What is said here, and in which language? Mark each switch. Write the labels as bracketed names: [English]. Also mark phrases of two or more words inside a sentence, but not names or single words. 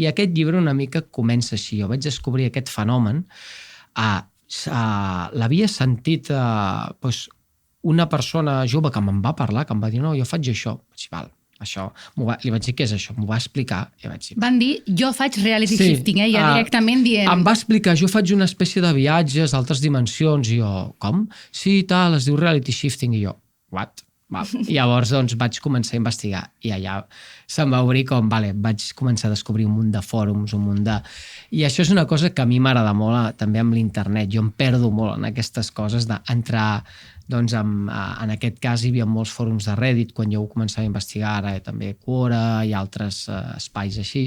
[Catalan] I aquest llibre una mica comença així. Jo vaig descobrir aquest fenomen l'havia sentit doncs, una persona jove que me'n va parlar, que em va dir, no, jo faig això. Vaig dir, val, això, li vaig dir, què és això? M'ho va explicar. I vaig dir, Van dir, jo faig [English] reality shifting, [Catalan] ja directament dient... Em va explicar, jo faig una espècie de viatges d'altres dimensions, i jo, com? Sí, tal, es diu [English] reality shifting, [Catalan] i jo, what? Val. I llavors doncs, vaig començar a investigar i allà se'm va obrir com, vale, vaig començar a descobrir un munt de fòrums, un munt de... I això és una cosa que a mi m'agrada molt també amb l'internet. Jo em perdo molt en aquestes coses d'entrar, doncs, en aquest cas hi havia molts fòrums de Reddit quan jo començava a investigar, ara també Quora i altres espais així.